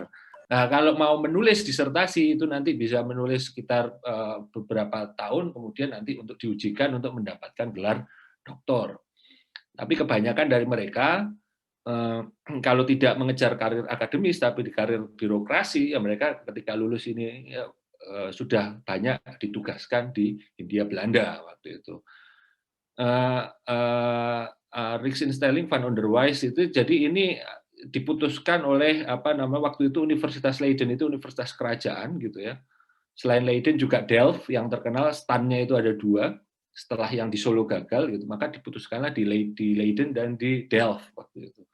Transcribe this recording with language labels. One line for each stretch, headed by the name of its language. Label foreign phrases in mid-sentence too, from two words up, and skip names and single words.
Indonesian: Nah, kalau mau menulis disertasi itu nanti bisa menulis sekitar beberapa tahun, kemudian nanti untuk diujikan untuk mendapatkan gelar doktor. Tapi kebanyakan dari mereka kalau tidak mengejar karir akademis tapi di karir birokrasi, ya mereka ketika lulus ini sudah banyak ditugaskan di Hindia Belanda waktu itu. Rijksinstelling van Onderwijs itu, jadi ini diputuskan oleh waktu itu Universitas Leiden itu universitas kerajaan gitu ya. Selain Leiden juga Delft yang terkenal, stannya itu ada 2 setelah yang di Solo gagal gitu, maka diputuskanlah di Leiden dan di Delft waktu itu.